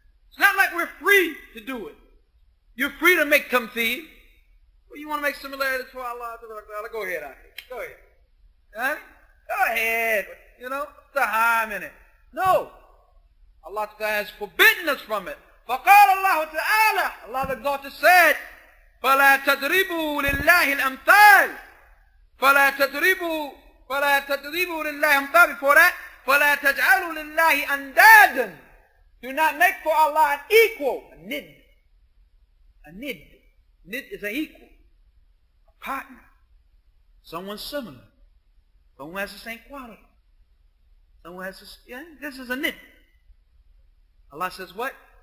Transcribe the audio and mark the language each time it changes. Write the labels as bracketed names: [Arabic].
[English] It's not like we're free to do it. You're free to make tamtheel. Well, you want to make similarities for Allah Ta'ala? Go ahead, Aqi. Go ahead. Huh? Go ahead. You know, what's the harm in it? No. Allah Ta'ala has forbidden us from it. [Arabic] فَقَالَ اللَّهُ تَعَالَى, [English] Allah the Exalted said, [Arabic] فَلَا تَضْرِبُوا لِلَّهِ الْأَمْثَالِ. فَلَا تَضْرِبُوا لِلَّهِ أَمْثَالِ. [English] Before that, [Arabic] فَلَا تَجْعَلُوا لِلَّهِ أَنْدَادًا. [English] Do not make for Allah an equal, a nid. A nid. Nid is an equal, a partner, someone similar. Someone has the same quality. Someone has this is a nid. Allah says what?